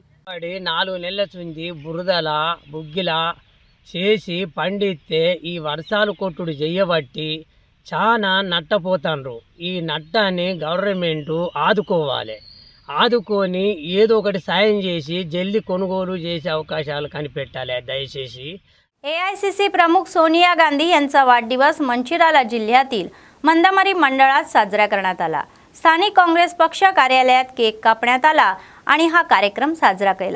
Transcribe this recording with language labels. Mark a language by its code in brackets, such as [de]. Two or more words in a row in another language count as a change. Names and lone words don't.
[te] 4 నెలల నుంచి బురదల బుగ్గిల చేసి పండిస్తే ఈ వర్షాలు కొట్టుడు చెయ్యబట్టి చాలా నట్టపోతాండ్రు. ఈ నట్టాన్ని గవర్నమెంట్ ఆదుకోవాలి. ఆదుకొని ఏదో ఒకటి సాయం చేసి జల్దీ కొనుగోలు చేసే అవకాశాలు कनिపెట్టాలి దయచేసి. [mr] AICC प्रमुख सोनिया गांधी यांचा वाढदिवस मंचिराला जिल्ह्यातील मंदामरी मंडळात साजरा करण्यात आला. स्थानिक काँग्रेस पक्ष कार्यालयात केक कापण्यात आला आणि हा कार्यक्रम साजरा केला.